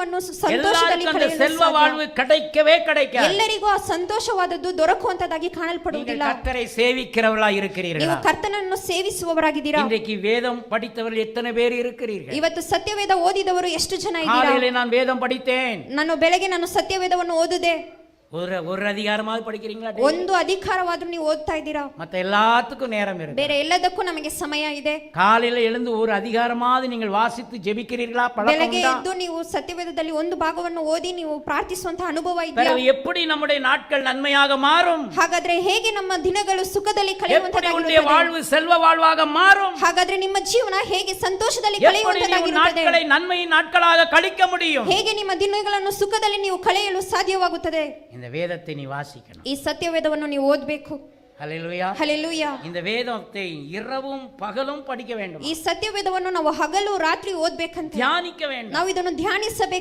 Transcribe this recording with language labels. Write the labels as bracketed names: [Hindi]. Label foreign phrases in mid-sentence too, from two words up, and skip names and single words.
[Kannada] ದಿನವನ್ನು ಸಂತೋಷದಲ್ಲಿ ಕಳೆಯಲು [Tamil] செல்வ வாழ்வு கிடைக்கவே கிடைக்காது. [Kannada] ಎಲ್ಲರಿಗೂ ಆ ಸಂತೋಷವಾದದ್ದು ದೊರಕುವಂತದಾಗಿ ಕಾಣಲ್ಪಡುವುದಿಲ್ಲ. [Tamil] கர்த்தரை சேவிக்கிறவர்களா இருக்கிறீர்களா? [Kannada] ನೀವು ಕರ್ತನನ್ನು ಸೇವಿಸುವವರಾಗಿದ್ದೀರಾ? [Tamil] இன்றைக்கு வேதம் படித்தவர்கள் எத்தனை பேர் இருக்கிறீர்கள்? [Kannada] ಇವತ್ತು ಸತ್ಯವೇದ ಓದಿದವರು ಎಷ್ಟು ಜನ ಇದ್ದೀರಾ? [Tamil] காலையிலே நான் வேதம் படித்தேன். [Kannada] ಬೆಳಗ್ಗೆ ನಾನು ಸತ್ಯವೇದವನ್ನು ಓದಿದೆ. [Tamil] ஒரு அதிகாரமாவது படிக்கிறீங்களா? [Kannada] ಒಂದು ಅಧಿಕಾರವಾದ್ರೂ ನೀವು ಓದ್ತಾ ಇದ್ದೀರಾ? [Tamil] மத்த எல்லாத்துக்கும் நேரம் இருக்கு. [Kannada] ಬೇರೆ ಎಲ್ಲದಕ್ಕೂ ನಮಗೆ ಸಮಯ ಇದೆ. [Tamil] காலையில எழுந்து ஒரு அதிகாரமாவது நீங்கள் வாசித்து ஜெபிக்கிறீர்களா? [Kannada] ಬೆಳಗ್ಗೆ ಎದ್ದು ನೀವು ಸತ್ಯವೇದದಲ್ಲಿ ಒಂದು ಭಾಗವನ್ನು ಓದಿ ನೀವು ಪ್ರಾರ್ಥಿಸುವಂತ ಅನುಭವ ಇದೆಯಾ? [Tamil] எப்படி நம்முடைய நாட்கள் நன்மையாக மாறும்? [Kannada] ಹಾಗಾದ್ರೆ ಹೇಗೆ ನಮ್ಮ ದಿನಗಳು ಸುಖದಲ್ಲಿ ಕಳೆಯುವಂತದ್ದಾಗಿರುತ್ತದೆ? [Tamil] வாழ்வு செல்வ வாழ்வாக மாறும்? [Kannada] ಹಾಗಾದ್ರೆ ನಿಮ್ಮ ಜೀವನ ಹೇಗೆ ಸಂತೋಷದಲ್ಲಿ ಕಳೆಯುವಂತದ್ದಾಗಿರುತ್ತದೆ? [Tamil] நாட்களை நன்மையின் நாட்களாக கழிக்க முடியும்? [Kannada] ಹೇಗೆ ನಿಮ್ಮ ದಿನಗಳನ್ನು ಸುಖದಲ್ಲಿ ನೀವು ಕಳೆಯಲು ಸಾಧ್ಯವಾಗುತ್ತದೆ? [Tamil] இந்த வேதத்தை நீ வாசிக்கணும். [Kannada] ಈ ಸತ್ಯವೇದವನ್ನು ನೀವು ಓದಬೇಕು. [Tamil] ஹல்லேலூயா ஹல்லேலூயா. இந்த வேதத்தை இரவும் பகலும் படிக்க வேண்டும். [Kannada] ಈ ಸತ್ಯವೇದವನ್ನು ನಾವು ಹಗಲು ರಾತ್ರಿ ಓದಬೇಕಂತ [Tamil] தியானிக்க வேண்டும். [Kannada] ನಾವು ಇದನ್ನು ಧ್ಯಾನಿಸಬೇಕು.